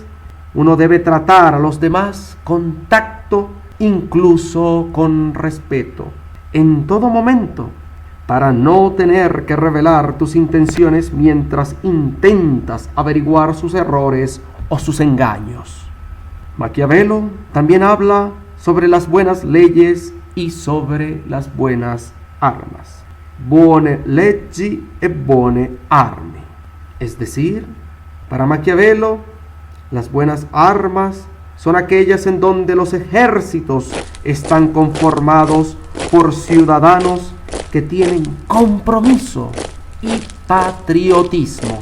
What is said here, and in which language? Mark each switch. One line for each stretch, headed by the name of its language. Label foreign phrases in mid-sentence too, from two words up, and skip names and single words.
Spanish: Uno debe tratar a los demás con tacto, incluso con respeto, en todo momento, para no tener que revelar tus intenciones mientras intentas averiguar sus errores o sus engaños. Maquiavelo también habla sobre las buenas leyes y sobre las buenas armas.
Italian: Buone leggi e buone armi.
Spanish: Es decir, para Maquiavelo, las buenas armas son aquellas en donde los ejércitos están conformados por ciudadanos que tienen compromiso y patriotismo.